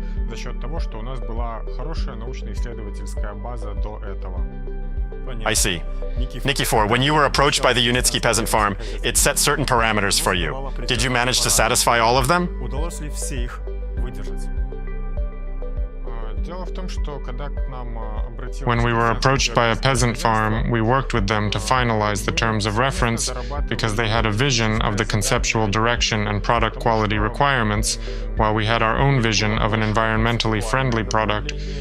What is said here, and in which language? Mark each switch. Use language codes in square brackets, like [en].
[ru] За счет того, что у нас была хорошая научно-исследовательская база до этого. [en] I see. Nikifor, when you were approached by the Unitsky Peasant Farm, it set certain parameters for you. Did you manage to satisfy all of them? [ru] Удалось ли все их выдержать? [en] When we were approached by a peasant farm, we worked with them to finalize the terms of reference because they had a vision of the conceptual direction and product quality requirements, while we had our own vision of an environmentally friendly product.